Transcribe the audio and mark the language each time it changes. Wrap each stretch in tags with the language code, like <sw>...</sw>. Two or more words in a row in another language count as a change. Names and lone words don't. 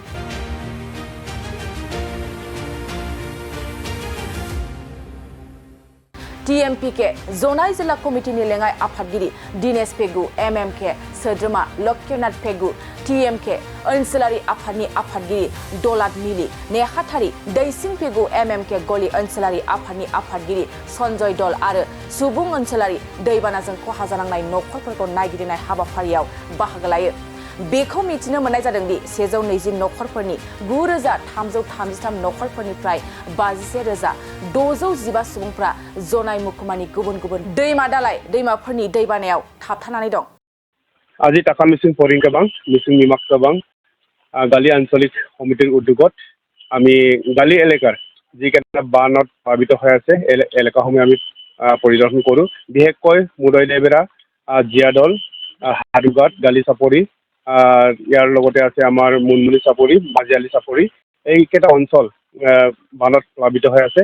<brx>TMPK जनाय जिल्ला कमिटिनि लेङाइ आफादगिरि दिनेश पेगु MMK सोद्रोमा लक्ष्यनाथ पेगु TMK ओनसोलारि आफादनि आफादगिरि दलात मिलि नेहाथारि दैसिं पेगु MMK गलि ओनसोलारि आफादनि आफादगिरि सन्जय दल आरो सुबुं ओनसोलारि दैबानाजों खहा जानांनाय नखरफोरखौ नायगिदिंनाय हाबाफारियाव बाहागो लायो। बेखौ मिथिनो मोननाय जादों दि 120 नखरफोरनि 9,333 नखरफोरनिफ्राय 51,615 सुबुंफ्रा जनाय महकुमानि गुबुन गुबुन दैमा दालाय दैमाफोरनि दैबानायाव थाबथानानै दं।</brx> <as>আজি টাকা মিচিং পরিংকাবাং মিচিং নিমাকাবাং গালি আঞ্চলিক সমিতিৰ উদ্যোগত আমি গালি এলেকাৰ যিকেইটা বানত প্লাবিত হৈ আছে এলেকাসমূহ আমি পৰিদৰ্শন কৰোঁ। বিশেষকৈ মুদৈ দেবেৰা জিয়াদল সাদুঘাট গালি চাপৰি ইয়াৰ লগতে আছে আমাৰ মুনমুনি চাপৰি মাজিয়ালী চাপৰি এইকেইটা অঞ্চল বানত প্লাবিত হৈ আছে।</as>